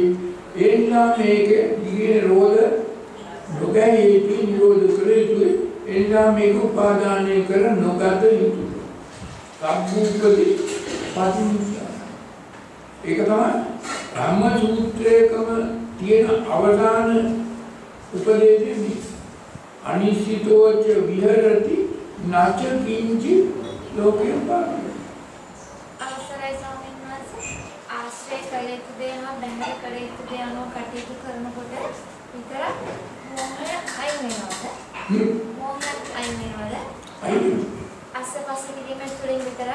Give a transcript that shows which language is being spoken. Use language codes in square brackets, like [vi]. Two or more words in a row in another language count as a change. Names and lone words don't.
[si] ඒ නිසා මේක දිගේ රෝධ නොගැහිය යුතුයි, නිරෝධ කළ යුතුයි. ඒ නිසා මේක උපාදානය කර නොගත යුතුයි. සම්මුඛදී පටිච්චසමුප්පාද. ඒක තමයි ධම්ම සූත්‍රයකම තියෙන අවසාන උපදේශය. [pi] අනිශ්චිතෝච විහෙරති නච කිංචි ලෝකේ පාරමී. [si] අවසරයි ස්වාමීන් වහන්සේ ආශ්‍රය කළ යුතු දේ හා බැහැර කළ යුතු දේ අනුව කටයුතු කරනකොට විතර මොහය අයින් වෙනවද? මොහය අයින් වෙනවද? අයින්. අස්සපස්ස කිරීමෙන් තුලින් විතරක්?